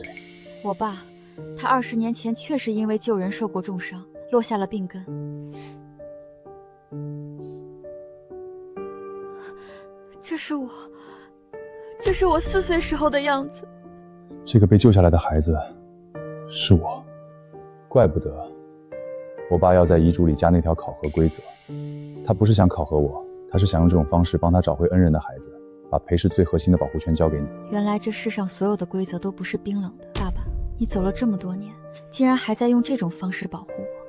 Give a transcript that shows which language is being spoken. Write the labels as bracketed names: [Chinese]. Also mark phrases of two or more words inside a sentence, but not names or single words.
[Chinese] 我爸，他20年前確實因為救人受過重傷，落下了病根。這是我4歲時候的樣子。這個被救下來的孩子，是我。怪不得我爸要在遺囑裡加那條考核規則。他不是想考核我，他是想用這種方式幫他找回恩人的孩子，把裴氏最核心的保護權交給你。原來這世上所有的規則都不是冰冷的。爸爸，你走了這麼多年，竟然還在用這種方式保護我。